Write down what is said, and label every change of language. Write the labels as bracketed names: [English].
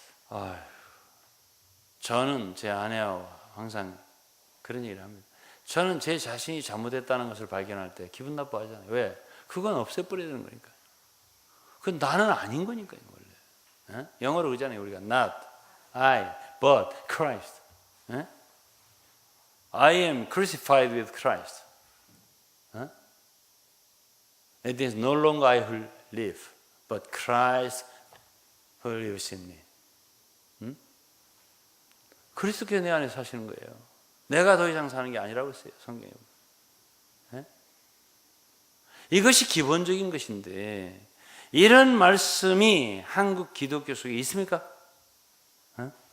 [Korean] 아휴, 저는 제 아내하고 항상 그런 얘기를 합니다. 저는 제 자신이 잘못했다는 것을 발견할 때 기분 나빠하잖아요. 왜? 그건 없애버려야 되는 거니까. 그건 나는 아닌 거니까요, 원래. 예? 영어로 그러잖아요, 우리가 [English] not I, but Christ. [Korean] 예? [English] I am crucified with Christ. [Korean] 예? [English] It is no longer I who live, but Christ who lives in me. [Korean] 그리스도께서 내 안에 사시는 거예요. 내가 더 이상 사는 게 아니라고 했어요, 성경에. 네? 이것이 기본적인 것인데 이런 말씀이 한국 기독교 속에 있습니까? 네?